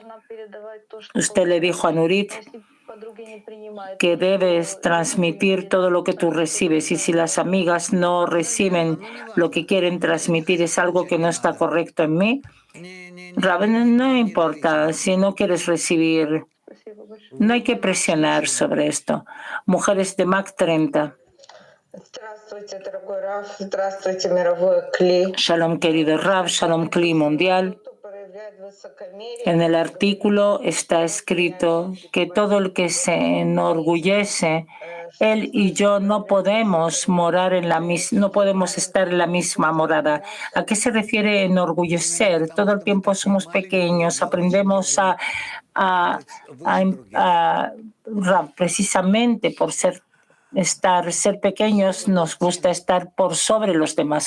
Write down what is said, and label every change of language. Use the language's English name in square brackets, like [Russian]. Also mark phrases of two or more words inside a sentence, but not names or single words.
[Spanish] Usted le dijo a Nurit que debes transmitir todo lo que tú recibes, y si las amigas no reciben lo que quieren transmitir, es algo que no está correcto en mí. No importa, si no quieres recibir, no hay que presionar sobre esto. Mujeres de Mac 30. [Russian] Здравствуйте, мировой Кли. [Spanish] Shalom, querido Rav, Shalom, Kli mundial. En el artículo está escrito que todo el que se enorgullece, él y yo no podemos morar en no podemos estar en la misma morada. ¿A qué se refiere enorgullecer? Todo el tiempo somos pequeños, aprendemos precisamente por ser pequeños, nos gusta estar por sobre los demás.